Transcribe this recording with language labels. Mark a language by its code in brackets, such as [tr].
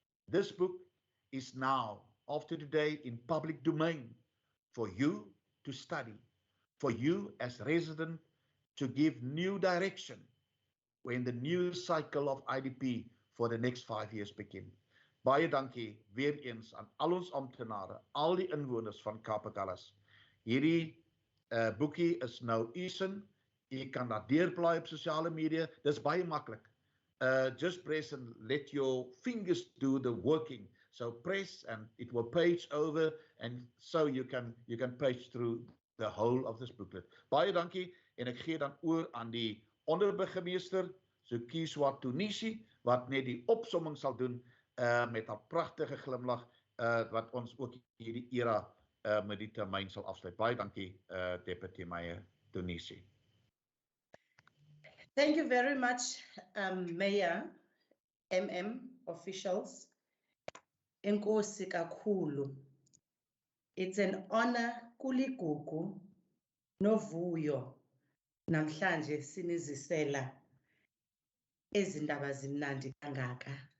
[en] This book is now, after today, in public domain for you to study, for you as resident to give new direction when the new cycle of IDP for the next 5 years begin. [af] Baie dankie weer eens aan al ons amptenare, al die inwoners van Kapagallas. Hierdie boekie is nou u sin. U kan dat deurblaai op sosiale media. Dis baie maklik. [en] just press and let your fingers do the working. So press and it will page over, and so you can page through the whole of this booklet. [af] Baie dankie, en ek gee dan oor aan die onderburgemeester, so Kieswa Tunisi, wat net die opsomming sal doen met 'n pragtige glimlag wat ons ook hierdie era met die termyn sal afsluit. Baie dankie, Deputy Meyer Tunisi. [en] Thank you very much, Mayor, officials. [zu] Enkosi kakhulu. [en] It's an honor [zu] kuligugu novuyo namhlanje sinizisela ezindaba zimnandi kangaka.